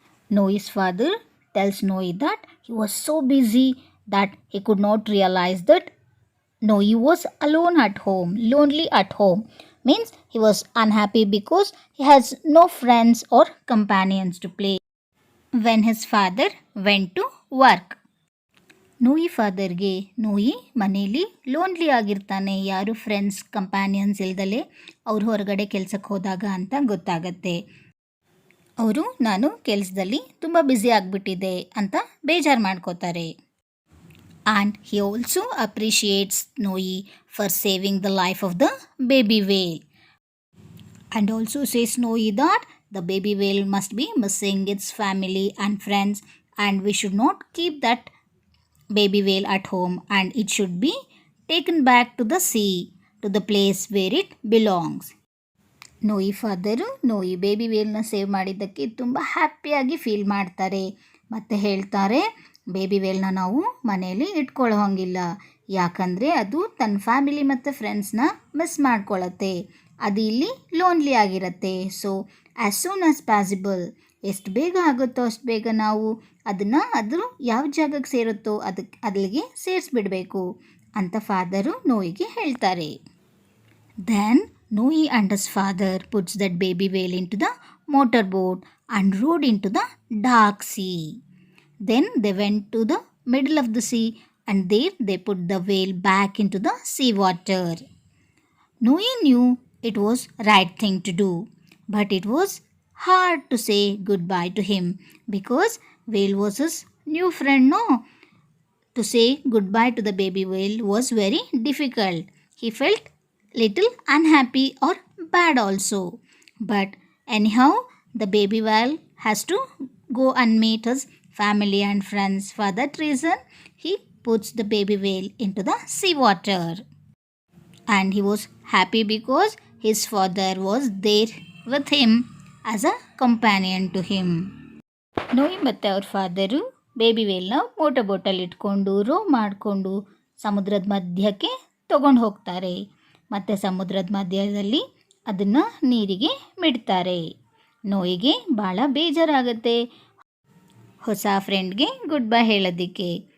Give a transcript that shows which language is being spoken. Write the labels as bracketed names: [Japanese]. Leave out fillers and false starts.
[English] Noe's father tells Noe that he was so busy that he could not realize that Noe was alone at home, lonely at home. Means he was unhappy because he has no friends or companions to play when his father went to work. [Kannada] ನೋಯಿ ಫಾದರ್ಗೆ ನೋಯಿ ಮನೇಲಿ lonely ಆಗಿರ್ತಾನೆ, ಯಾರು friends ಕಂಪ್ಯಾನಿಯನ್ಸ್ ಇಲ್ದಲೆ ಅವ್ರು ಹೊರಗಡೆ ಕೆಲ್ಸಕ್ಕೆ ಹೋದಾಗ ಅಂತ ಗೊತ್ತಾಗತ್ತೆ. ಅವರು ನಾನು ಕೆಲಸದಲ್ಲಿ ತುಂಬ ಬ್ಯುಸಿ ಆಗಿಬಿಟ್ಟಿದೆ ಅಂತ ಬೇಜಾರು ಮಾಡ್ಕೋತಾರೆ. [English] And he also appreciates Noe for saving the life of the baby whale. And also says Noe that the baby whale must be missing its family and friends, and we should not keep that baby whale at home, and it should be taken back to the sea, to the place where it belongs. [Kannada] ನೋಯಿ father ನೋಯಿ baby ವೇಲ್ನ save ಮಾಡಿದ್ದಕ್ಕೆ ತುಂಬ ಹ್ಯಾಪಿಯಾಗಿ feel ಮಾಡ್ತಾರೆ ಮತ್ತು ಹೇಳ್ತಾರೆ, baby ವೇಲ್ನ ನಾವು ಮನೆಯಲ್ಲಿ ಇಟ್ಕೊಳ್ಳೋ ಹಂಗಿಲ್ಲ, ಯಾಕಂದರೆ ಅದು ತನ್ನ ಫ್ಯಾಮಿಲಿ ಮತ್ತು ಫ್ರೆಂಡ್ಸ್ನ ಮಿಸ್ ಮಾಡ್ಕೊಳ್ಳುತ್ತೆ, ಅದು ಇಲ್ಲಿ ಲೋನ್ಲಿ ಆಗಿರುತ್ತೆ. [English] so as soon as possible, [Kannada] ಎಷ್ಟು ಬೇಗ ಆಗುತ್ತೋ ಅಷ್ಟು ಬೇಗ ನಾವು ಅದನ್ನು ಅದ್ರ ಯಾವ ಜಾಗಕ್ಕೆ ಸೇರುತ್ತೋ ಅಲ್ಲಿಗೆ ಸೇರಿಸ್ಬಿಡಬೇಕು ಅಂತ ಫಾದರು ನೋಯಿಗೆ ಹೇಳ್ತಾರೆ. [English] Then Noe and his father puts that baby whale into the motorboat and rowed into the dark sea. Then they went to the middle of the sea and there they put the whale back into the sea water. Noe knew it was right thing to do, but it was hard to say goodbye to him because whale was his new friend, no? To say goodbye to the baby whale was very difficult. He felt little unhappy or bad also. But anyhow, the baby whale has to go and meet his family and friends. For that reason, he puts the baby whale into the seawater. And he was happy because his father was there with him as a companion to him. [Kannada] ನೋಯಿ ಮತ್ತು ಅವ್ರ father baby ವೇಲ್ನ motor bottle ಇಟ್ಕೊಂಡು rho ಮಾಡಿಕೊಂಡು ಸಮುದ್ರದ ಮಧ್ಯಕ್ಕೆ ತಗೊಂಡು ಹೋಗ್ತಾರೆ ಮತ್ತು ಸಮುದ್ರದ ಮಧ್ಯದಲ್ಲಿ ಅದನ್ನು ನೀರಿಗೆ ಬಿಡ್ತಾರೆ. ನೋಯಿಗೆ ಭಾಳ ಬೇಜಾರಾಗುತ್ತೆ ಹೊಸ ಫ್ರೆಂಡ್ಗೆ ಗುಡ್ ಬೈ ಹೇಳೋದಕ್ಕೆ.